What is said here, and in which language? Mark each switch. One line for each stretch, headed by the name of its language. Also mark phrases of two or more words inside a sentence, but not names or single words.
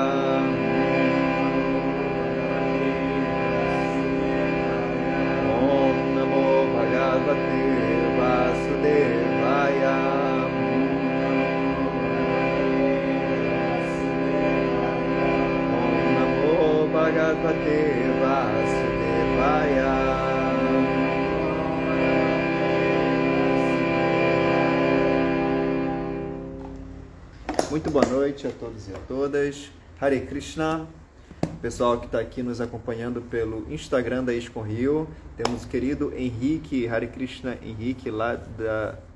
Sanskrit: Om Namo Bhagavate Vasudevaya. Om Namo Bhagavate Vasudevaya.
Portuguese: Muito boa noite a todos e a todas.
Sanskrit: Hare Krishna.
Portuguese: Pessoal que está aqui nos acompanhando pelo Instagram da ISKCON Rio. Temos o querido Henrique,
Sanskrit: Hare Krishna
Portuguese: Henrique, lá da...